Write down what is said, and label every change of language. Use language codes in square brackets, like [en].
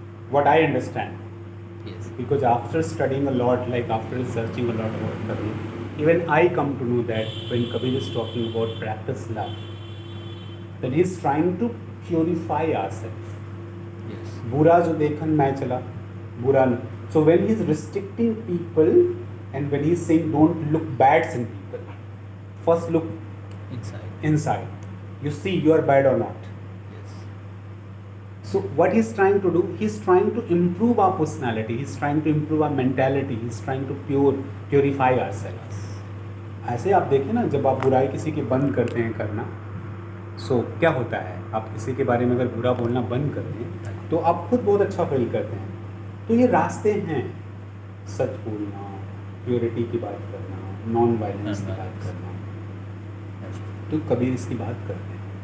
[en] What I understand, because after studying a lot, like after researching a lot about Kabir, even I come to know that when Kabir is talking about practice love, that he is trying to purify ourselves. [hi] बुरा जो देखन मैं चला बुरा नहीं. [en] So when he is restricting people and when he is saying don't look bad in people, first look inside. You see you are bad or not. Yes. So what he is trying to do, he is trying to improve our personality, he is trying to improve our mentality, he is trying to purify ourselves. [hi] ऐसे आप देखें ना, जब आप बुराई किसी की बंद करते हैं करना, so क्या होता है, आप किसी के बारे में अगर बुरा बोलना बंद कर दें तो आप खुद बहुत अच्छा फील करते हैं. तो ये रास्ते हैं, सच बोलना, प्योरिटी की बात करना, नॉन वायलेंस की बात करना, तो कबीर इसकी बात करते हैं.